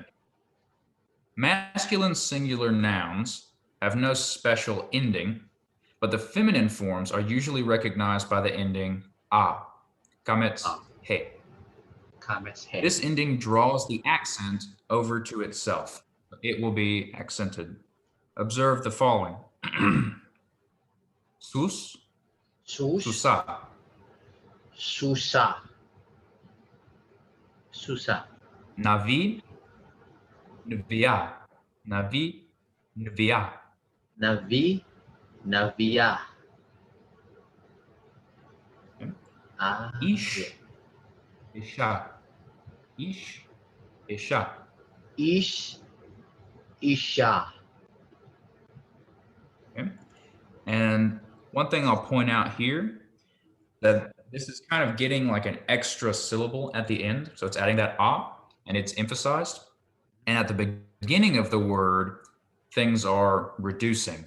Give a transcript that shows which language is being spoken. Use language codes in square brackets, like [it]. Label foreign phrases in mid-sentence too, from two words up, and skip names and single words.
[en] Masculine singular nouns have no special ending, but the feminine forms are usually recognized by the ending a, kamets, Ah. [he] he. [en] Comments head. This ending draws the accent over to itself. It will be accented. Observe the following. [he] Sus, Sus, susa, susa, susa. navi, nvia, navi, nvia. Navi, navia. [en] Okay. Ah, [he] Ish, isha, ish, isha. Ish, isha. [en] Okay. And one thing I'll point out here that this is kind of getting like an extra syllable at the end. So it's adding that a and it's emphasized. And at the beginning of the word, things are reducing.